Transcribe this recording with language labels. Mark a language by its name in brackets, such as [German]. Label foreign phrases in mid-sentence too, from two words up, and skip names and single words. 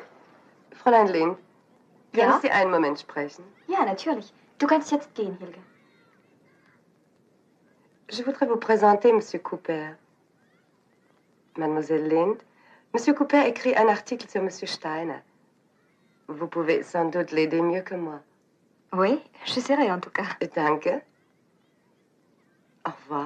[German] Fräulein Lin, können Ja? Sie einen Moment sprechen? Ja, natürlich. Du kannst jetzt gehen, Hilge. [French] Je voudrais vous présenter Monsieur Cooper. Mademoiselle Lind, Monsieur Cooper écrit un article sur Monsieur Steiner. Vous pouvez sans doute l'aider mieux que moi. Oui, j'essaierai en tout cas. Danke. Au revoir.